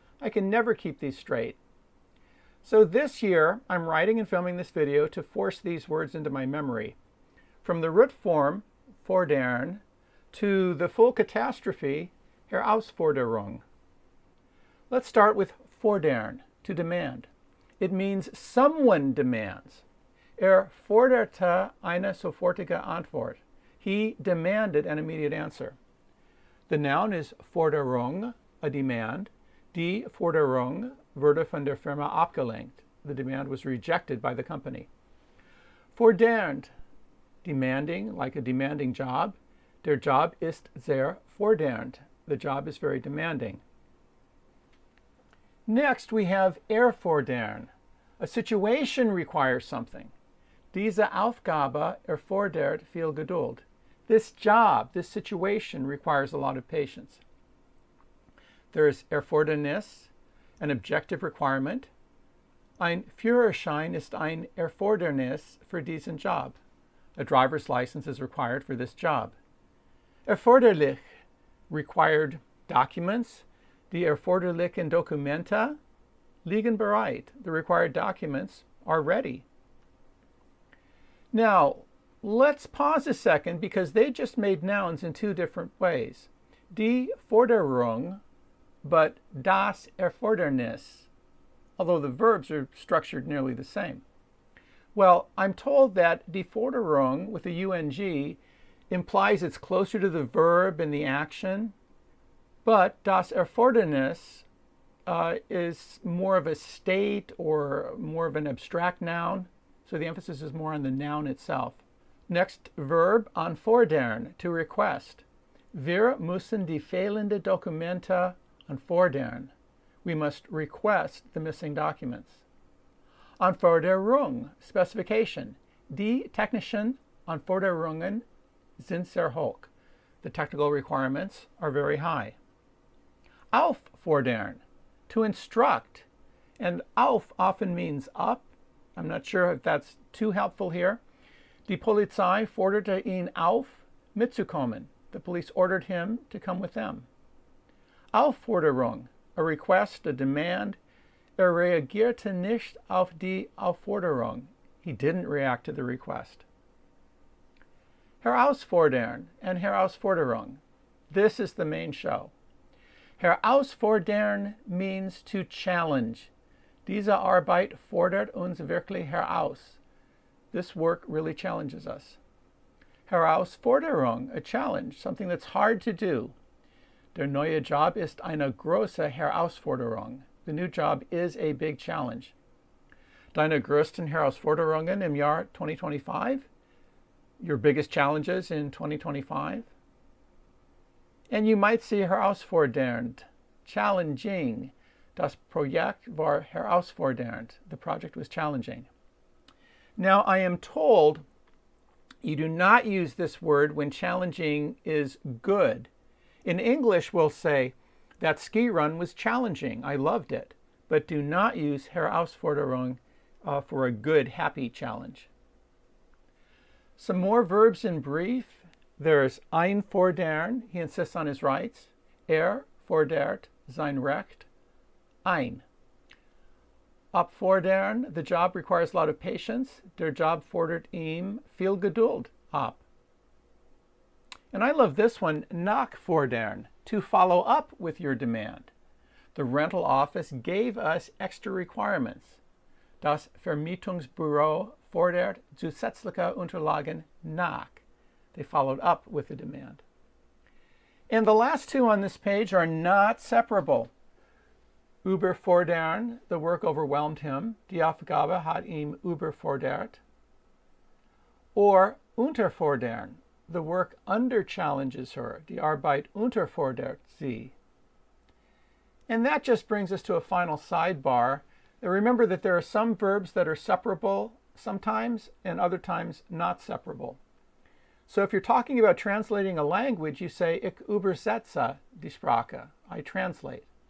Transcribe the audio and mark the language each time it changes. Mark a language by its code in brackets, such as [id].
[en] I can never keep these straight. So this year, I'm writing and filming this video to force these words into my memory. From the root form, fordern, to the full catastrophe, Herausforderung. Let's start with fordern. To demand. It means someone demands. [de] Forderte eine sofortige Antwort. [en] He demanded an immediate answer. The noun is Forderung, a demand. [de] Die Forderung wurde von der Firma abgelehnt. [en] The demand was rejected by the company. Fordernd, demanding, like a demanding job. [de] Der Job ist sehr fordernd. [en] The job is very demanding. Next, we have erfordern. A situation requires something. [de] Diese Aufgabe erfordert viel Geduld. [en] This job, this situation requires a lot of patience. There is Erfordernis, an objective requirement. [de] Ein Führerschein ist ein Erfordernis für diesen Job. [en] A driver's license is required for this job. Erforderlich, required documents. [de] Die erforderlichen Dokumente liegen bereit. [en] The required documents are ready. Now, let's pause a second because they just made nouns in two different ways. Die Forderung, but das Erfordernis, although the verbs are structured nearly the same. Well, I'm told that die Forderung with a ung implies it's closer to the verb in the action, but das Erfordernis is more of a state or more of an abstract noun, so the emphasis is more on the noun itself. Next verb, anfordern, to request. [de] Wir müssen die fehlende Dokumente anfordern. [en] We must request the missing documents. Anforderung, specification. [de] Die technischen Anforderungen sind sehr hoch. [en] The technical requirements are very high. Auffordern, to instruct. And auf often means up. I'm not sure if that's too helpful here. [de] Die Polizei forderte ihn auf, mitzukommen. [en] The police ordered him to come with them. Aufforderung, a request, a demand. [de] Reagierte nicht auf die Aufforderung. [en] He didn't react to the request. Herausfordern and Herausforderung. This is the main show. Herausfordern means to challenge. [de] Diese Arbeit fordert uns wirklich heraus. [en] This work really challenges us. Herausforderung, a challenge, something that's hard to do. [de] Der neue Job ist eine große Herausforderung. [en] The new job is a big challenge. [de] Deine größten Herausforderungen im Jahr 2025? [en] Your biggest challenges in 2025? And you might see herausfordernd, challenging. [de] Das Projekt war herausfordernd. [en] The project was challenging. Now, I am told you do not use this word when challenging is good. In English, we'll say, that ski run was challenging. I loved it. But do not use Herausforderung for a good, happy challenge. Some more verbs in brief. There's einfordern, he insists on his rights. [de] Fordert sein Recht. Ein. [en] Opfordern, the job requires a lot of patience. [de] Der Job fordert ihm viel Geduld ab. [en] And I love this one, nachfordern, to follow up with your demand. The rental office gave us extra requirements. [de] Das Vermietungsbüro fordert zusätzliche Unterlagen nach. [en] They followed up with the demand. And the last two on this page are not separable. Überfordern, the work overwhelmed him. [de] Die Aufgabe hat ihn überfordert. [en] Or unterfordern, the work under-challenges her. [de] Die Arbeit unterfordert sie. [en] And that just brings us to a final sidebar. Now remember that there are some verbs that are separable sometimes and other times not separable. So if you're talking about translating a language, you say, [de] ich übersetze die Sprache. [en] I translate.